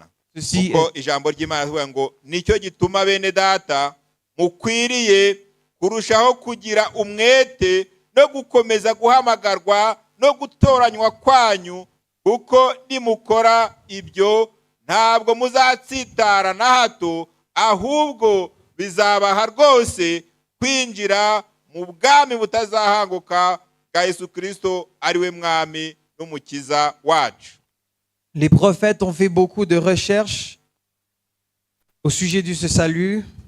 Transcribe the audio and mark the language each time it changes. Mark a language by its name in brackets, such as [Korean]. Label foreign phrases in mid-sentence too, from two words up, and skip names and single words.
[Kinyarwanda] Kuko ijambo ry'Imana rivuga ngo nicyo gituma bene data mukwiriye kurushaho kugira umwete no gukomeza guhamagarwa no gutoranywa kwanyu, kuko nimukora ibyo ntabwo muzatsitara na hato, ahubwo bizabaha rwose kwinjira mu bwami butazahanguka bwa Yesu Kristo ari we mwami n'umukiza wacu. [French] Les prophètes ont fait beaucoup de recherches au sujet de ce salut.